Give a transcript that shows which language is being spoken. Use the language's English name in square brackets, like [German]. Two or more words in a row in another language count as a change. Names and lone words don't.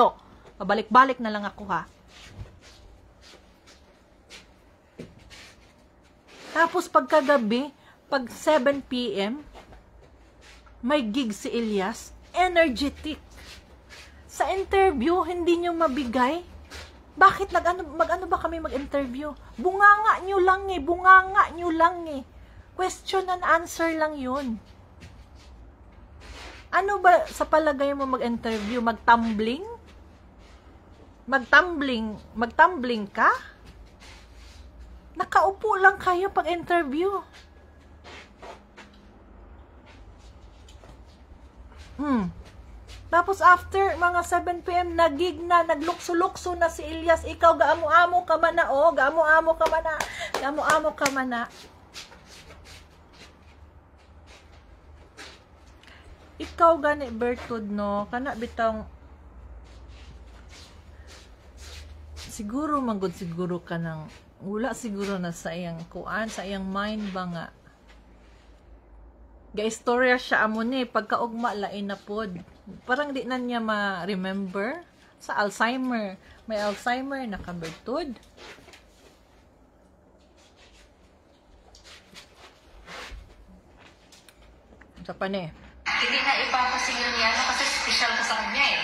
[Filipino] Pabalik-balik na lang ako ha. Tapos pagkagabi, pag 7 p.m., may gig si Elias, energetic. Sa interview, hindi nyo mabigay? Bakit mag-ano ba kami mag-interview? Bunganga nyo lang eh. [English] Question and answer [Filipino] lang yun. Ano ba sa palagay mo mag-interview? Mag-tumbling? Mag-tumbling ka? Nakaupo lang kayo pag-interview. Tapos after mga 7 p.m. [Cebuano] nagig na, naglukso-lukso na si Elias. Ikaw, gaamo-amo ka man na, gaamo-amo ka man na. Ikaw gani, Bertud, no? Kana bitang, siguro ka ng, wala siguro na sa iyang kuan, sa iyang mind ba nga. Ga-istorya siya amo ni, pagkaugma lain na pod. [Filipino] Parang di na niya ma-remember sa Alzheimer. May Alzheimer na ka-Bertud. Sa pane. Hindi na ipapasigil niya kasi special ka sa kanya eh.